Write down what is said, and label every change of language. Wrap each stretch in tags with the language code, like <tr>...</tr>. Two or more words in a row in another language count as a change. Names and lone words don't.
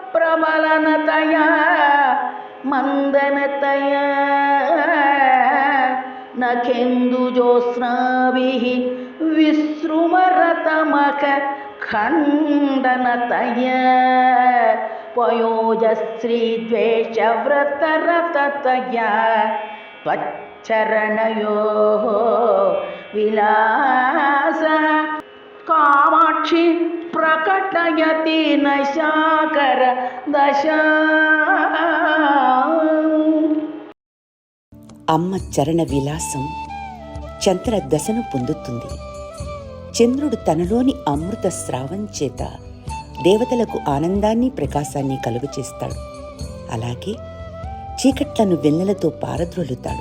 <sa>प्रबलनतया मंदनतया नखेन्दुजोत्स्नाभिः विसृमरतमख खण्डनतया पयोजश्रीद्वेषव्रतरततया त्वच्चरणयोः विलासः कामाक्षि प्रकटयति नशाकर दशा.</sa> <te>అమ్మ చరణ విలాసం చంద్ర దశను పొందుతుంది. చంద్రుడు తనలోని అమృత స్రావం చేత దేవతలకు ఆనందాన్ని ప్రకాశాన్ని కలుగచేస్తాడు. అలాగే చీకట్లను వెన్నెలతో పారద్రోలుతాడు.</te>